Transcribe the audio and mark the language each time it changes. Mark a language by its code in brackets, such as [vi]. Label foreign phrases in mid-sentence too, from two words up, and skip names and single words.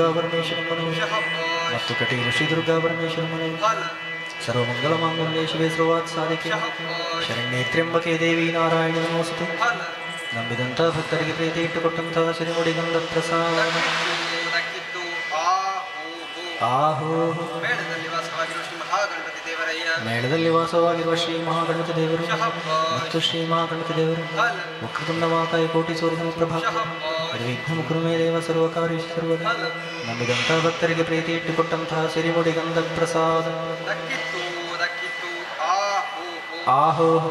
[kn] ಪರಮೇಶ್ವರ ಮನವು ಮತ್ತು ಕಟೀಲು ಶ್ರೀ ದುರ್ಗಾ ಪರಮೇಶ್ವರ ಮನವು [sa] ಸರ್ವಮಂಗಲ ಮಾಂಗಲ್ಯೇ ಶಿವೆ ಸರ್ವಾತ್ ಸಾಧಿಕೆ ಶರಣ್ಯೇ ತ್ರ್ಯಂಬಕೆ ದೇವಿ ನಾರಾಯಣ ನಮೋಸ್ತುತೆ [kn] ನಂಬಿದಂಥ ಭಕ್ತರಿಗೆ ಪ್ರೀತಿ ಇಟ್ಟುಕೊಟ್ಟಂತಹ ಸಿರಿಮುಡಿಗಂಧ ಪ್ರಸಾದ ಆಹೋ ಮೇಳದಲ್ಲಿ ವಾಸವಾಗಿರುವ ಶ್ರೀ ಮಹಾಗಣಪತಿ ದೇವರು ಮತ್ತು ಶ್ರೀ ಮಹಾಗಣಪತಿ ದೇವರು [sa] ವಕ್ರತುಂಡ ಮಹಾಕಾಯ ಕೋಟಿ ಸೂರ್ಯ ಪ್ರಭಾ ನಿರ್ವಿಘ್ನ ಕುರುಮೇ ದೇವ ಸರ್ವಕಾರ್ಯ ಸರ್ವದ [kn] ನಂಬಿದಂಥ ಭಕ್ತರಿಗೆ ಪ್ರೀತಿ ಇಟ್ಟುಕೊಟ್ಟಂತಹ ಸಿರಿಮುಡಿಗಂಧ ಪ್ರಸಾದ ಆಹೋ